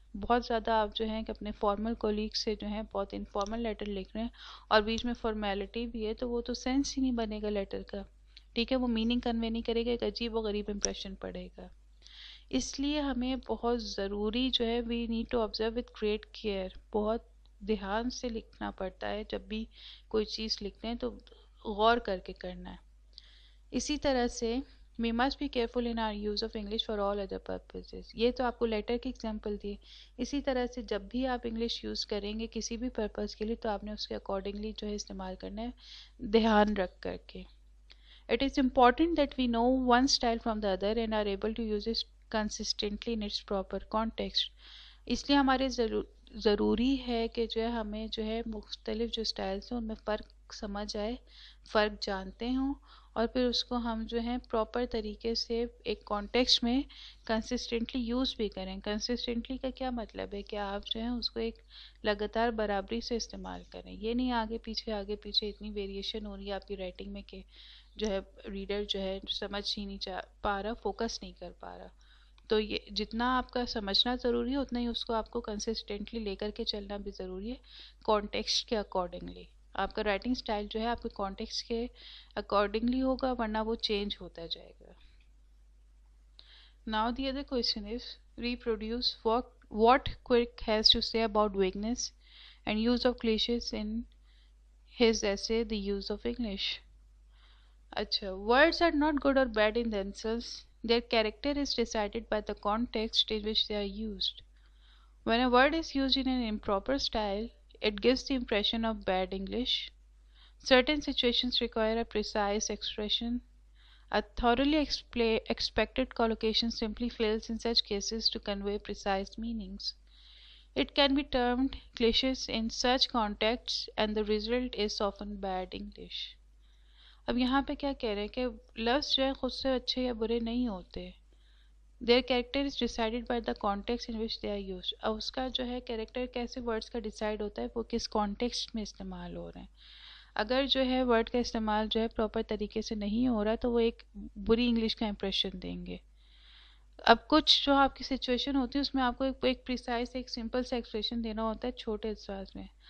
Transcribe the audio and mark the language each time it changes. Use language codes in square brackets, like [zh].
[ur] بہت زیادہ آپ جو ہیں کہ اپنے فارمل کولیگ سے جو ہیں بہت انفارمل لیٹر لکھ رہے ہیں اور بیچ میں فارمیلٹی بھی ہے، تو وہ تو سینس ہی نہیں بنے گا لیٹر کا، ٹھیک ہے، وہ میننگ کنوے نہیں کرے گا، ایک عجیب و غریب امپریشن پڑے گا. اس لیے ہمیں بہت ضروری جو ہے [en] we need to observe with great care, [ur] بہت دھیان سے لکھنا پڑتا ہے. جب بھی کوئی چیز لکھتے ہیں تو غور کر کے کرنا ہے. اسی طرح سے [en] we must be careful in our use of English for all other purposes. [ur] یہ تو آپ کو لیٹر کی اگزامپل دی. اسی طرح سے جب بھی آپ انگلش یوز کریں گے کسی بھی پرپز کے لیے تو آپ نے اس کے اکارڈنگلی جو ہے استعمال کرنا ہے، دھیان رکھ کر کے. [en] It is important that we know one style from the other and are able to use it consistently in its proper context. [ur] اس لیے ہمارے ضروری ہے کہ جو ہے ہمیں جو ہے مختلف جو سٹائلز ہیں ان میں فرق سمجھ آئے، فرق جانتے ہوں، اور پھر اس کو ہم جو ہے پراپر طریقے سے ایک کانٹیکسٹ میں کنسسٹنٹلی یوز بھی کریں. کنسسٹنٹلی کا کیا مطلب ہے کہ آپ جو ہے اس کو ایک لگاتار برابری سے استعمال کریں. یہ نہیں آگے پیچھے اتنی ویریشن ہو رہی ہے آپ کی رائٹنگ میں کہ جو ہے ریڈر جو ہے سمجھ ہی نہیں پا رہا، فوکس نہیں کر پا رہا. تو یہ جتنا آپ کا سمجھنا ضروری ہے اتنا ہی اس کو آپ کو کنسسٹنٹلی لے کر کے چلنا بھی ضروری ہے، کانٹیکسٹ کے اکارڈنگلی. آپ کا رائٹنگ سٹائل جو ہے آپ کے کانٹیکسٹ کے اکارڈنگلی ہوگا، ورنہ وہ چینج ہوتا جائے گا. [en] Now the other question is reproduce what Quick has to say about vagueness and use of cliches in his essay The Use of English. [ur] اچھا، [en] words are not good or bad in themselves. Their character is decided by the context in which they are used. When a word is used in an improper style, it gives the impression of bad English. Certain situations require a precise expression. A thoroughly expected collocation simply fails in such cases to convey precise meanings. It can be termed cliches in such contexts, and the result is often bad English. [ur] اب یہاں پہ کیا کہہ رہے ہیں کہ لفظ جو ہے خود سے اچھے یا برے نہیں ہوتے. [en] Their character is decided by the context in which they are used. [ur] اب اس کا جو ہے کیریکٹر کیسے ورڈز کا ڈیسائیڈ ہوتا ہے، وہ کس کانٹیکسٹ میں استعمال ہو رہے ہیں. اگر جو ہے ورڈ کا استعمال جو ہے پراپر طریقے سے نہیں ہو رہا تو وہ ایک بری انگلش کا امپریشن دیں گے. اب کچھ جو آپ کی سچویشن ہوتی ہے اس میں آپ کو ایک پریسائز ایک سمپل سے ایکسپریشن دینا ہوتا ہے چھوٹے الفاظ میں.